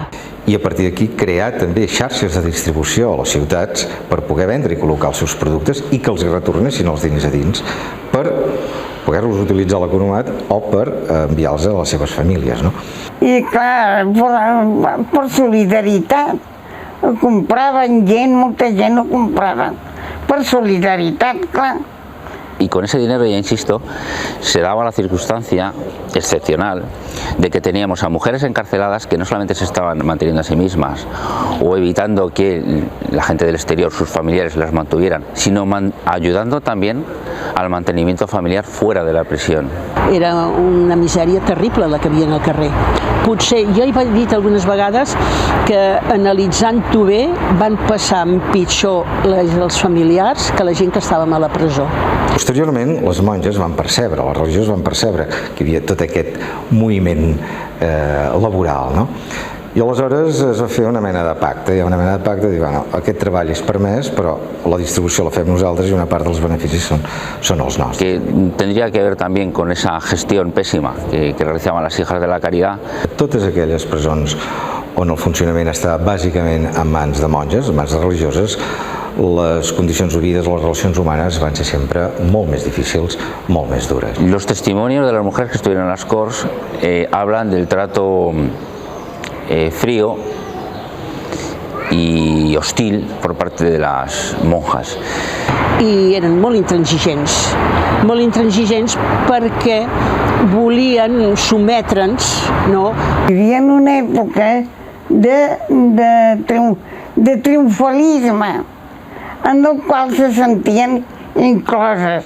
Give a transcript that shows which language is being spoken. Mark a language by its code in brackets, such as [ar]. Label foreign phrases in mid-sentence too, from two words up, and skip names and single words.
[ca] I a partir d'aquí crear també xarxes de distribució a les ciutats per poder vendre i col·locar els seus productes i que els retornessin els diners a dins per poder-los utilitzar a l'economat o per enviar-los a les seves famílies. I clar, per solidaritat. Compraven gent, molta gent ho comprava. Per solidaritat, clar. [es] Y con ese dinero, ya insisto, se daba la circunstancia excepcional de que teníamos a mujeres encarceladas que no solamente se estaban manteniendo a sí mismas o evitando que la gente del exterior, sus familiares, las mantuvieran, sino ayudando también al mantenimiento familiar fuera de la prisión. [ca] Era una misèria terrible la que hi havia al carrer. Potser, jo he dit algunes vegades que analitzant-ho bé van passar pitjor els familiars que la gent que estàvem a la presó. Posteriorment, les monges van percebre, les religioses van percebre que hi havia tot aquest moviment laboral, no? I aleshores es va fer una mena de pacte, hi ha una mena de pacte de dir, bueno, aquest treball és permès, però la distribució la fem nosaltres i una part dels beneficis són els nostres. [es] Que tendría que ver también con esa gestión pésima que realizaban las hijas de la caridad. [ca] Totes aquelles presons on el funcionament està bàsicament en mans de monges, en mans de religioses, les condicions de vida, les relacions humanes van ser sempre molt més difícils, molt més dures. [es] Los testimonios de las mujeres que estuvieron en las Corts hablan del trato frío y hostil por parte de las monjas. [ca] I eren molt intransigents perquè volien sometre'ns, no? Vivien una època de triomfalisme en el qual se sentien incloses.